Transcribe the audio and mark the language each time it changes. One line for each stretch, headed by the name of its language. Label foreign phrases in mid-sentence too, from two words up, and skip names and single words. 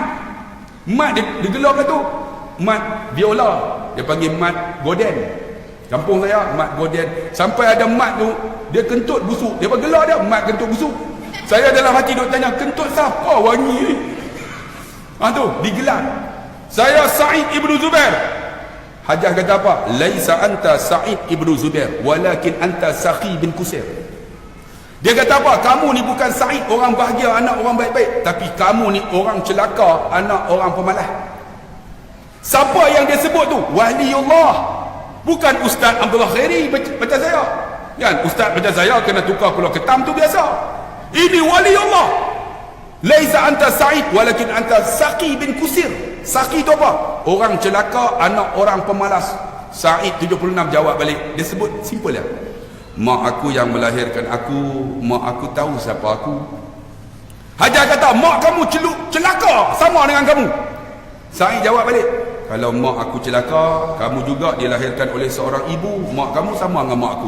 Malay: Mat dia gelar pula tu, mat biola. Dia panggil mat Goden. Kampung saya mat Goden. Sampai ada mat tu, dia kentut busuk. Dia gelar dia mat kentut busuk. Saya dalam hati duk tanya, kentut siapa wangi ni? Tu digelar. Saya Said ibnu Zubair. Hajjaj kata apa?
Arabic: ليس أنت سعيد بن جبير، ولكن أنت شقي بن كثير.
Malay: Dia kata apa? Kamu ni bukan Said orang bahagia, anak orang baik-baik, tapi kamu ni orang celaka, anak orang pemalas. Siapa yang dia sebut tu? Waliullah. Bukan Ustaz Abdullah Khairi macam saya. Kan Ustaz macam saya kena tukar pulau ketam tu biasa. Ini waliullah.
Arabic: ليس أنت سعيد، ولكن أنت شقي بن كثير.
Malay: Saqi tu apa? Orang celaka, anak orang pemalas. Said 76 jawab balik. Dia sebut simple ya. Mak aku yang melahirkan aku, mak aku tahu siapa aku. Hajjaj kata, mak kamu celaka sama dengan kamu. Said jawab balik, kalau mak aku celaka, kamu juga dilahirkan oleh seorang ibu, mak kamu sama dengan mak aku.